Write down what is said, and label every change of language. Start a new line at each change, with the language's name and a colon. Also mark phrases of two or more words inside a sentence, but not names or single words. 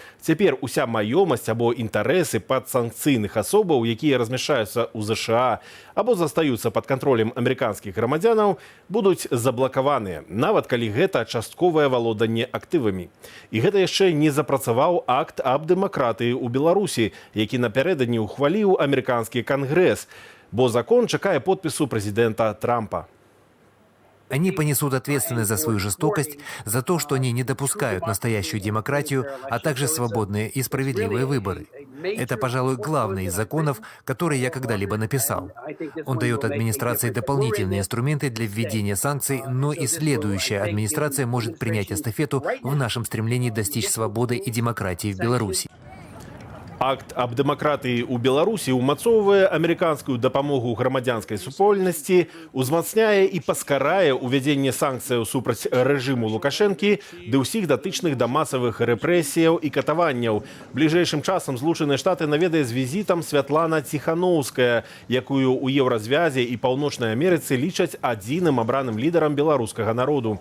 Belarusian: Цяпер уся маёмасць або інтарэсы падсанкцыйных асобаў, якія размяшчаюцца ў ЗША або застаюцца пад кантролем амерыканскіх грамадзянаў, будуць заблакаваныя, нават калі гэта частковае валоданне актывамі. І гэта яшчэ не запрацаваў акт аб дэмакратыі ў Беларусі, які напярэдадні ухваліў амерыканскі кангрэс, бо закон чакае подпісу прэзідэнта Трампа.
Russian: Они понесут ответственность за свою жестокость, за то, что они не допускают настоящую демократию, а также свободные и справедливые выборы. Это, пожалуй, главный из законов, который я когда-либо написал. Он дает администрации дополнительные инструменты для введения санкций, но и следующая администрация может принять эстафету в нашем стремлении достичь свободы и демократии в Беларуси.
Belarusian: Акт аб дэмакратыі ў Беларусі ўмацоўвае амерыканскую дапамогу грамадзянскай супольнасці, узмацняе і паскарае ўвядзенне санкцыяў супраць рэжыму Лукашэнкі ды ўсіх датычных да масавых рэпрэсіяў і катаванняў. Бліжэйшым часам Злучаныя Штаты наведае з візітам Святлана Ціханаўская, якую ў Еўразвязе і Паўночнай Амерыцы лічаць адзіным абраным лідарам беларускага народу.